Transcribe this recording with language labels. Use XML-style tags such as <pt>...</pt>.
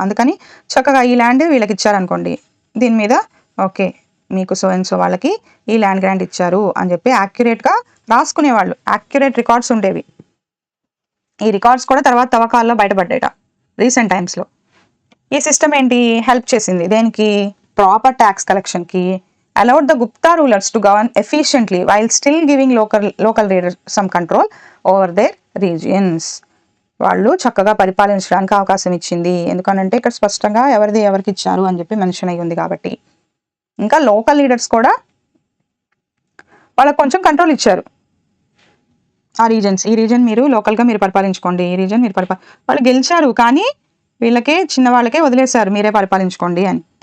<te>అందుకని చక్కగా ఈ ల్యాండ్ వీళ్ళకి ఇచ్చారనుకోండి, దీని మీద ఓకే మీకు సో అండ్ సో వాళ్ళకి ఈ ల్యాండ్ గ్రాంట్ ఇచ్చారు అని చెప్పి యాక్యురేట్గా రాసుకునేవాళ్ళు. యాక్యురేట్ రికార్డ్స్ ఉండేవి. ఈ రికార్డ్స్ కూడా తర్వాత తవ్వకాల్లో బయటపడ్డాయట రీసెంట్ టైమ్స్లో. ఈ సిస్టమ్ ఏంటి హెల్ప్ చేసింది దేనికి? Proper tax కలెక్షన్కి.</te> <en>allowed the Gupta rulers to govern efficiently while still giving local leaders some control over their regions.</en> <te>వాళ్ళు చక్కగా పరిపాలించడానికి అవకాశం ఇచ్చింది. ఎందుకనంటే ఇక్కడ స్పష్టంగా ఎవరిది ఎవరికి ఇచ్చారు అని చెప్పి మెన్షన్ అయ్యి ఉంది కాబట్టి. ఇంకా లోకల్ లీడర్స్ కూడా వాళ్ళకి కొంచెం కంట్రోల్ ఇచ్చారు. ఆ రీజన్స్, ఈ రీజన్ మీరు లోకల్గా మీరు పరిపాలించుకోండి, ఈ రీజన్ మీరు వాళ్ళు గెలిచారు కానీ వీళ్ళకే చిన్న వాళ్ళకే వదిలేశారు మీరే పరిపాలించుకోండి అని.</te>